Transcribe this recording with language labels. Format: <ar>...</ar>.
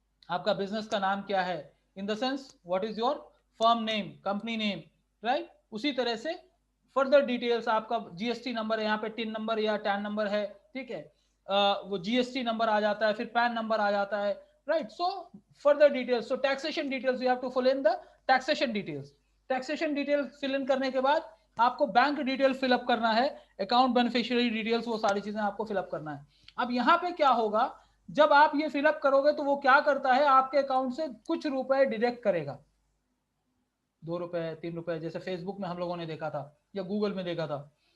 <hi>आपका बिजनेस का नाम क्या है,</hi> <en>In the sense what is your firm name, company name, right.</en> <hi>उसी तरह से फर्दर डिटेल्स, आपका GST नंबर है, यहाँ पे टिन नंबर या टैन नंबर है, ठीक है, वो GST नंबर आ जाता है, फिर पैन नंबर आ जाता है, right?</hi> <en>So further details, so taxation details you have to fill in the taxation details. Taxation detail fill in</en> <hi>करने के बाद आपको बैंक डिटेल फिलअप करना है, अकाउंट बेनिफिशियरी डिटेल्स, वो सारी चीजें आपको फिलअप करना है। अब यहाँ पे क्या होगा, जब आप ये फिलअप करोगे तो वो क्या करता है, आपके अकाउंट से कुछ रुपए डिडक्ट करेगा, 2 रुपए 3 रुपए, जैसे फेसबुक में हम लोगों ने देखा था या गूगल में देखा था।</hi>